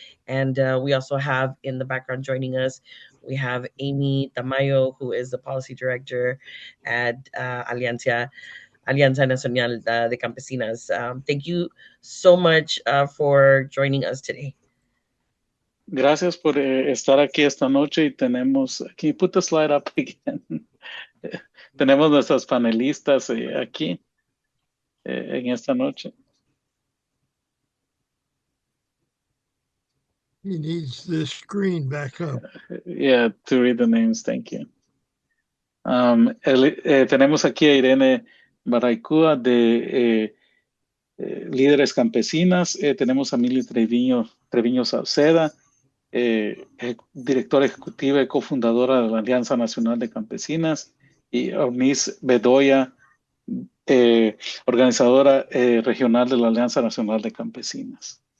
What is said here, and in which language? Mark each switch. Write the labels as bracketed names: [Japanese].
[English] And we also have in the background joining us, we have Amy Tamayo, who is the policy director at Alianza Nacional de Campesinas. Thank you so much for joining us today. [Spanish] Gracias por estar aquí esta noche y tenemos, [English] can you put the slide up again? [Spanish] Tenemos nuestras panelistas aquí en esta noche. [English] He needs the screen back up. Yeah, to read the names, thank you. [Spanish] Tenemos aquí a Irene Barraicúa de Líderes Campesinas. Tenemos a Mili Treviño Sauceda, directora ejecutiva y cofundadora de la Alianza Nacional de Campesinas, y Ormis Bedoya, organizadora regional de la Alianza Nacional de Campesinas.